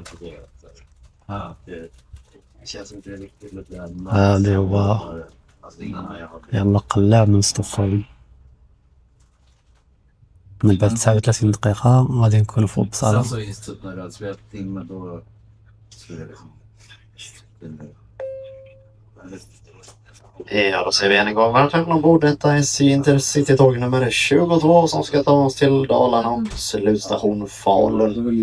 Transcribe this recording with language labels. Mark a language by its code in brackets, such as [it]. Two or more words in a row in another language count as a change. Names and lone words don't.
[ar] هذا هو يلا قلع من ستوكهولم. من بعد 39 دقيقة غادي نكون في Uppsala. [sv] Ja, då säger vi än en gång varmt välkommen ombord. Detta är Intercity-tåg nummer 22 som ska ta oss till Dalarna, slutstation Falun.